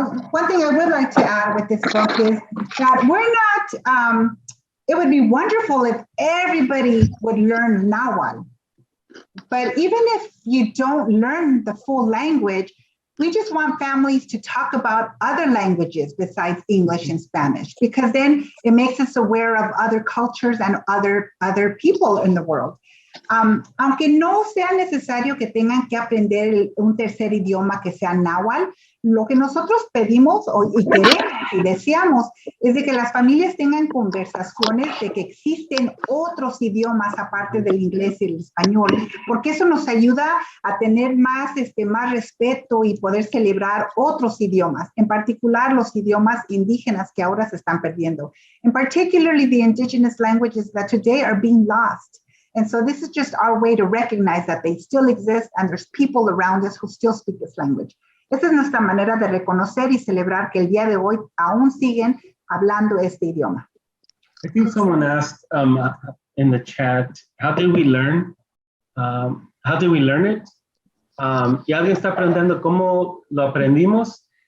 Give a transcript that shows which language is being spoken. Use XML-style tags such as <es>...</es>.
<en>One thing I would like to add with this book is that we're not, it would be wonderful if everybody would learn Nahuatl. But even if you don't learn the full language, we just want families to talk about other languages besides English and Spanish, because then it makes us aware of other cultures and other people in the world.</en> <es>Aunque no sea necesario que tengan que aprender un tercer idioma que sea náhuatl, lo que nosotros pedimos y queremos y deseamos es de que las familias tengan conversaciones de que existen otros idiomas aparte del inglés y el español, porque eso nos ayuda a tener más respeto y poder celebrar otros idiomas, en particular los idiomas indígenas que ahora se están perdiendo, and particularly the indigenous languages that today are being lost.</es> <en>And so this is just our way to recognize that they still exist and there's people around us who still speak this language.</en> <es>Esa es nuestra manera de reconocer y celebrar que el día de hoy aún siguen hablando este idioma.</es> <en>I think someone asked in the chat, how do we learn? How do we learn it?</en> <es>Y alguien está preguntando cómo lo aprendimos.</es>